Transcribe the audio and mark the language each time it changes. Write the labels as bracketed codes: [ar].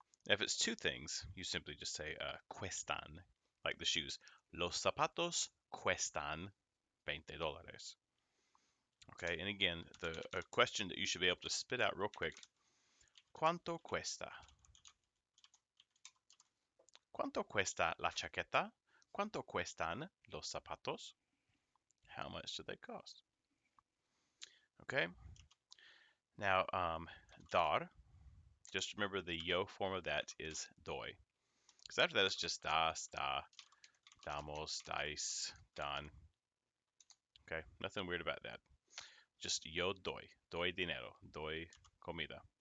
[en] If it's two things, you simply just say cuestan, like the shoes. [es] Los zapatos cuestan $20. [en] Okay, and again, the question that you should be able to spit out real quick. [es] ¿Cuánto cuesta? ¿Cuánto cuesta la chaqueta? ¿Cuánto cuestan los zapatos? [en] How much do they cost? Okay. Now, dar, just remember the yo form of that is doy. Because after that, it's just [es] das, da, damos, dais, dan. [en] Okay, nothing weird about that. Just [es] yo doy dinero, doy comida.